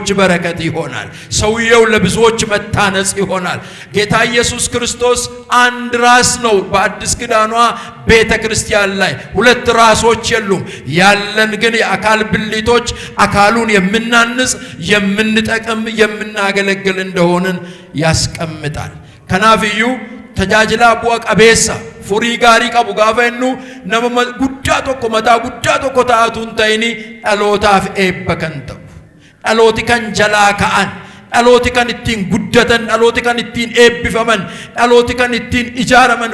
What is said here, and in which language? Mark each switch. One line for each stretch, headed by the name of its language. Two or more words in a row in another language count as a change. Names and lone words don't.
Amharic: በረከት ይሆናል። ሰውየው ለብዙዎች መታነጽ ይሆናል። ጌታ ኢየሱስ ክርስቶስ አንድ ራስ ነው። በአዲስ ኪዳኗ ቤተ ክርስቲያን ላይ ሁለት ራሶች የሉም። ያለን ግን የአካል ብልቶች አካሉን የምናንጽ የምንጠቅም የምናገለግል እንደሆንን ያስቀምጣል።
Oromo: ከናፍዩ tajaajila bu'a qabeessa furii gaarii qabu gaafa innu nama guddaa tokko mataa guddaa tokko taa'atu hin ta'ini dhalootaaf eebba kan ta'u dhalooti kan jalaa ka'an dhalooti kan ittiin guddatan dhalooti kan ittiin eebbifaman dhalooti kan ittiin ijaaraman.